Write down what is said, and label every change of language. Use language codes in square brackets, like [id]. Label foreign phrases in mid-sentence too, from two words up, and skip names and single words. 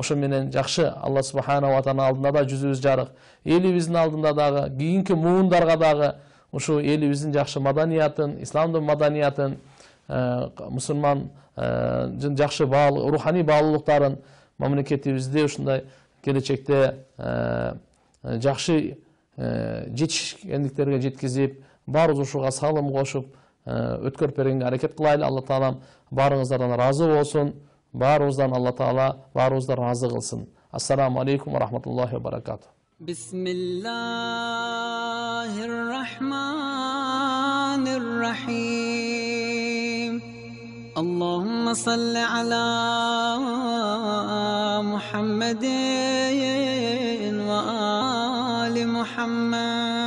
[ky] ошо менен жакшы [ar] الله سبحانه وتعالى [ky] алдында да жүзүбүз жарык, элибиздин алдында дагы, кийинки муундарга дагы ушул элибиздин жакшы маданиятын, исламдын маданиятын, мусулман жакшы руханий баалуулуктарын мамлекетибизде ушундай келечекте жакшы жетишкендиктерге жеткизип, баарыбыз ушуга салым кошуп өткөрүп бергенге аракет кылайлы. Алла таалам баарыңыздардан разы болсун. Баарыбыздан Алла таала баарыбызды разы кылсын. [ar] السلام عليكم ورحمة الله وبركاته. بسم الله الرحمن الرحيم. اللهم صل على محمد وعلى آل محمد.